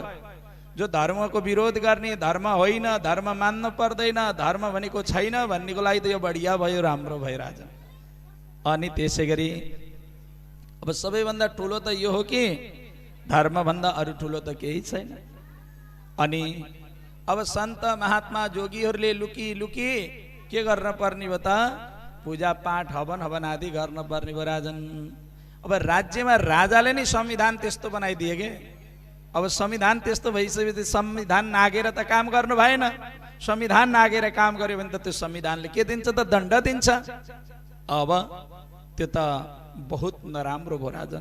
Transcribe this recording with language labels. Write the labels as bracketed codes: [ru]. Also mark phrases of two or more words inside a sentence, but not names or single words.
[ne] जो धर्मको विरोध गर्ने, धर्म होइन, धर्म मान्न पर्दैन, धर्म भनेको छैन भन्नेको लागि त यो बढिया भयो, राम्रो भयो राजा। अनि त्यसै गरी अब सबैभन्दा ठुलो त यो हो कि धर्मभन्दा अरू ठुलो त केही छैन। अनि अब सन्त महात्मा जोगीहरूले लुकी लुकी के गर्न पर्ने भयो त? पूजा पाठ हवन हवन आदि गर्न पर्ने भयो राजन। अब राज्यमा राजाले नै संविधान त्यस्तो बनाइदिए के। अब संविधान त्यस्तो भइसकेपछि संविधान नागेर त काम गर्नु भएन। संविधान नागेर काम गर्यो भने त त्यो संविधानले के दिन्छ त? दण्ड दिन्छ। अब त्यो त बहुत नराम्रो भयो राजन।